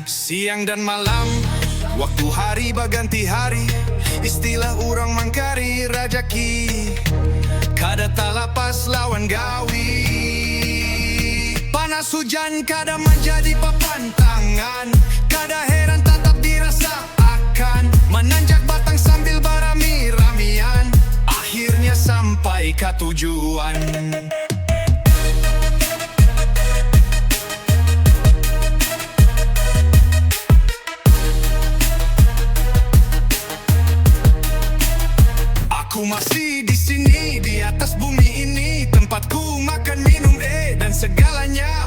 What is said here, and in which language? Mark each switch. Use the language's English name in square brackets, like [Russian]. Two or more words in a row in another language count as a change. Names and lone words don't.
[Banjar] Siang dan malam, waktu hari baganti hari, istilah orang mangkari rajaki. Kada talapas lawan gawi, panas hujan kada menjadi papan tangan. Kada heran tetap dirasa akan menanjak batang sambil barami-ramian. [Indonesian] Akhirnya sampai ke tujuan. Aku masih di sini, di atas bumi ini, tempatku makan, minum, dan segalanya.